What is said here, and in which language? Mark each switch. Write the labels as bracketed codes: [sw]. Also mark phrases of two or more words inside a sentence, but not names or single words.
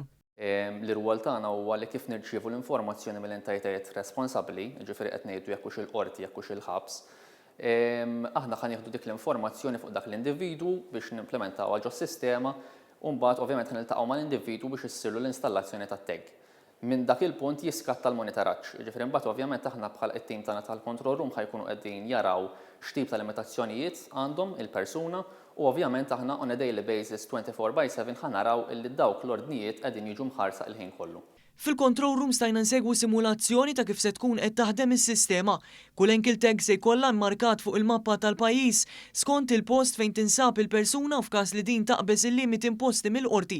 [mt] L-irwol tagħna huwa li kif nirċievu l-informazzjoni mill-entitajiet responsabbli, jiġifieri qed ngħidu jekk hux il-qorti jekk hux il-ħabs, aħna ħa nieħdu dik l-informazzjoni fuq dak l-individwu biex nimplementaw ġo s-sistema u mbagħad ovvjament niltaqgħu mal-individwu biex issirlu l-installazzjoni tat-tag. Minn dak il-punt jiskatta l-monitoraġġ. Jiġifieri mbagħad ovvjament aħna bħal it-tim tagħna tal- [en] control room [mt] ħajkunu qegħdin jaraw x'tip ta' limitazzjonijiet għandhom il-persuna u ovvjament aħna [en] on a daily basis [mt] 24/7 ħa naraw illi dawk l-ordnijiet qegħdin jiġu mħarsa il-ħin kollu. Fil- [en] control room [mt] stajna nsegwu simulazzjoni ta' kif se tkun qed taħdem is-sistema. Kull enkil tag se jkollha mmarkat fuq il-mappa tal-pajjiż skont il-post fejn tinsab il-persuna f'każ li din taqbeż il-limit imposti mill-qorti.